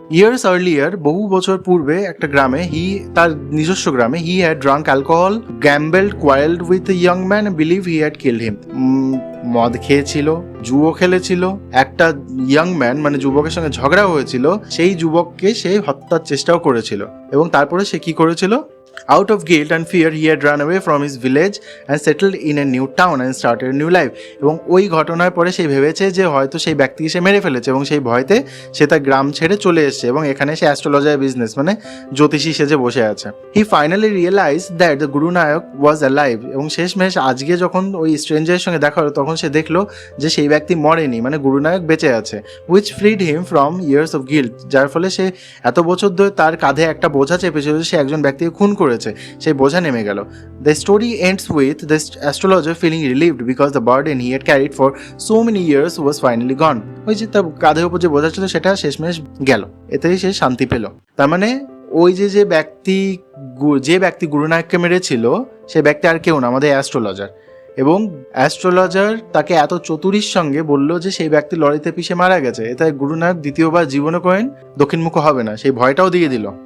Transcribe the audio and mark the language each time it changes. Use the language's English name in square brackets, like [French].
[English] years earlier [Bangla] বহু বছর পূর্বে একটা গ্রামে তার নিজস্ব গ্রামে [English] He had drunk alcohol, gambled, quarrelled with a young man, believe he had killed him. [Bangla] মদ খেয়েছিল, জুয়ো খেলেছিল, একটা ইয়ং ম্যান মানে যুবকের সঙ্গে ঝগড়া হয়েছিল, সেই যুবককে সে হত্যার চেষ্টাও করেছিল। এবং তারপরে সে কি করেছিল, [English] out of guilt and fear he had run away from his village and settled in a new town and started a new life. [Bangla] এবং ওই ঘটনার পরে সে ভেবেছে যে হয়তো সেই ব্যক্তিকে সে মেরে ফেলেছে এবং সেই ভয়তে সে তার গ্রাম ছেড়ে চলে এসেছে এবং এখানে সে অ্যাস্ট্রোলজার বিজনেস মানে জ্যোতিষী সেজে বসে আছে। [English] He finally realise that the guru Nayak was alive. [Bangla] এবং শেষমেশ আজকে যখন ওই স্ট্রেঞ্জারের সঙ্গে দেখা হলো তখন সে দেখলো যে সেই ব্যক্তি মরেনি, মানে গুরু নায়ক বেঁচে আছে, [English] which freed him from years of guilt. [Bangla] যার ফলে সে এত বছর ধরে তার কাঁধে একটা বোঝা চেপেছিল, সে একজন ব্যক্তিকে খুন করেছে, সেই বোঝা নেমে গেল। [English] The story ends with the astrologer feeling relieved because the burden he had carried for so many years was finally gone. [Bangla] ওই যে তার কাঁধের উপর যে বোঝা ছিল সেটা শেষমেশ গেল, এতেই সে শান্তি পেল। তার মানে ওই যে ব্যক্তি গুরু নায়ককে মেরেছিল সে ব্যক্তি আর কেউ না, আমাদের অ্যাস্ট্রোলজার। এবং অ্যাস্ট্রোলজার তাকে এত চতুরির সঙ্গে বলল যে সেই ব্যক্তি লরিতে পিষে মারা গেছে, এতে গুরু নায়ক দ্বিতীয়বার জীবনে কোয়েন দক্ষিণমুখ হবে না, সেই ভয়টাও দিয়ে দিল।